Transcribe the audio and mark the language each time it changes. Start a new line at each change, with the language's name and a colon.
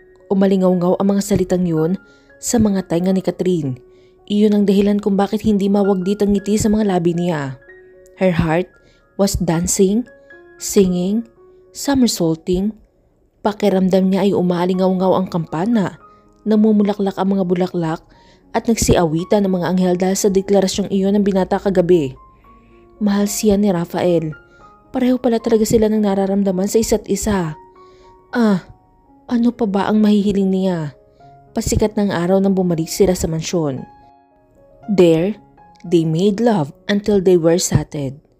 Filipino: Umalingaw-ngaw ang mga salitang yun sa mga tainga ni Catherine. Iyon ang dahilan kung bakit hindi mawagdit ang ngiti sa mga labi niya.
English: Her heart was dancing, singing, somersaulting.
Filipino: Pakiramdam niya ay umalingaw-ngaw ang kampana, namumulaklak ang mga bulaklak at nagsiawitan ng mga anghel dahil sa deklarasyong iyon ng binata kagabi. Mahal siya ni Rafael. Pareho pala talaga sila ng nararamdaman sa isa't isa. Ano pa ba ang mahihiling niya? Pasikat ng araw nang bumalik sila sa mansyon.
English: There, they made love until they were sated.